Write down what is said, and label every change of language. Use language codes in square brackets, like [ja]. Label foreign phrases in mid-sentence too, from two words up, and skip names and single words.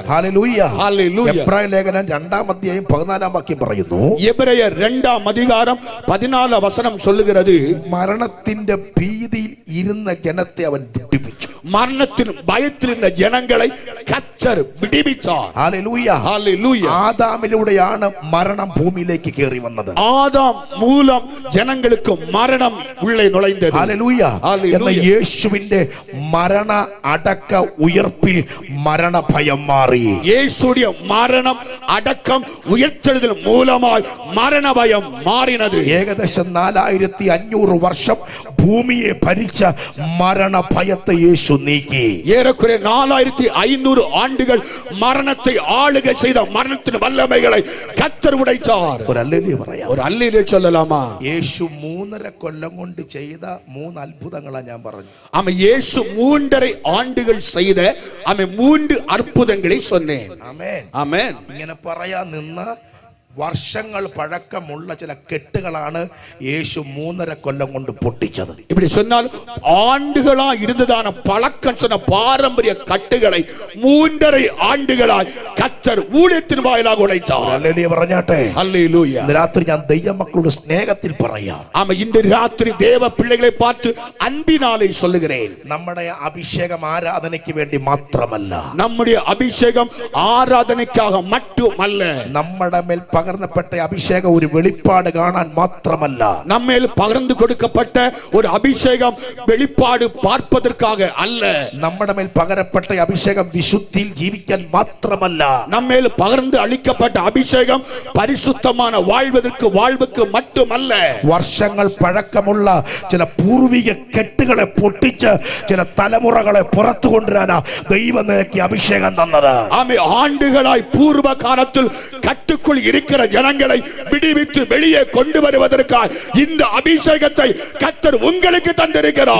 [ml] ഹല്ലേലൂയ. ഹല്ലേലൂയ. എബ്രായ ലേഖനം 2-ാം അധ്യായം 14-ാം വാക്യം പറയുന്നു, [ta] எபிரேயர் 2-ஆம் அதிகாரம் 14 வசனம் சொல்லுகிறது, [ml] മരണത്തിന്റെ ഭീതിയിൽ ഇരുന്ന ജനത്തെ അവൻ വിടുവിച്ചു. [ta] மரணத்தின் பயத்தில் இருந்த ஜனங்களை கர்த்தர் விடுவித்தார். [ml] ഹല്ലേലൂയ. [ta] ஹல்லேலூயா. [ml] ആദാമിലൂടെയാണ് മരണം ഭൂമിയിലേക്ക് കയറി വന്നത്. [ta] ஆதாம் மூலம் ஜனங்களுக்கு மரணம் உள்ளே நுழைந்தது. [ml] ഹല്ലേലൂയ. എന്ന യേശുവിന്റെ മരണ അടക്ക ഉയർപ്പിൽ മരണഭയം മാറി. [ta] இயேசுடைய மரணம் அடக்கம் உயர்த்தெழுதல் மூலமாய் மரண பயம் மாறினது. [ml] ഏകദേശം 4500 വർഷം ഭൂമിയെ ഭരിച്ച മരണഭയത്തെ യേശു നീക്കി. [ta] ஏறக்குறைய 4500 ஆண்டுகள் மரணத்தை ஆளுகை செய்த மரணத்தின் வல்லமைகளை கர்த்தர் உடைத்தார். [ml] ഒരു ഹല്ലേലൂയ പറയാം. [ta] ஒரு அல்லேலூயா சொல்லலாமா? [ml] യേശു 3.5 കൊല്ലം കൊണ്ട് ചെയ്ത 3 അത്ഭുതങ്ങളാ ഞാൻ പറഞ്ഞു. [ta] ஆமா, இயேசு 3.5 ஆண்டுகள் செய்த 3 அற்புதங்களை சொன்னேன். [ml] ആമേൻ. [ta] ஆமென். [ml] ഇങ്ങനെ പറയാൻ നിന്ന വർഷങ്ങൾ പഴക്കമുള്ള ചില കെട്ടുകളാണ് യേശു 3.5 കൊല്ലം കൊണ്ട് പൊട്ടിച്ചത്. [ta] இப்படி சொன்னால் ஆண்டுகளா இருந்ததான பழக்கம் சொன்ன பாரம்பரிய கட்டுகளை 3.5 ஆண்டுகளாய் கர்த்தர் ஊழியத்தின் வாயிலாக உடைத்தார். [ml] ഹല്ലേലൂയ പറഞ്ഞാട്ടെ. ഹല്ലേലൂയ. ഇന്ന് രാത്രി ഞാൻ ദൈവമക്കളുടെ സ്നേഹത്തിൽ പറയാം. [ta] ஆமா, இன்று ராத்திரி தேவ பிள்ளைகளை பார்த்து அன்பினாலே சொல்லுகிறேன். [ml] നമ്മുടെ അഭിഷേകം ആരാധനയ്ക്ക് വേണ്ടി മാത്രമല്ല, [ta] நம்முடைய அபிஷேகம் ஆராதனைக்காக மட்டுமல்ல, [ml] നമ്മുടെ മേൽ പകർന്നപ്പെട്ട അഭിഷേകം ഒരു വെളിപ്പാട് കാണാൻ മാത്രമല്ല, [ta] நம்மேல் பகிர்ந்து கொடுக்கப்பட்ட ஒரு அபிஷேகம் வெளிப்பாடு பார்ப்பதற்காக அல்ல, [ml] നമ്മുടെ മേൽ പകരപ്പെട്ട അഭിഷേകം വിശുദ്ധിയിൽ ജീവിക്കാൻ മാത്രമല്ല, [ta] நம்மேல் பகிர்ந்து அளிக்கப்பட்ட அபிஷேகம் பரிசுத்தமான வாழ்வுக்கு மட்டுமல்ல, [ml] വർഷങ്ങൾ പഴക്കമുള്ള ചില പൂർവിക കെട്ടുകളെ പൊട്ടിച്ച് ചില തലമുറകളെ പുറത്തു കൊണ്ടുവരാനാ ദൈവം നിനക്ക് അഭിഷേകം തന്നത്. [ta] ஆமே, ஆண்டுகளாய் பூர்வ காலத்தில் கட்டுக்குள் இருக்கிற ஜனங்களை விடுவித்து வெளியே கொண்டு வருவதற்காக இந்த அபிஷேகத்தை கர்த்தர் உங்களுக்கு தந்திருக்கிறார்.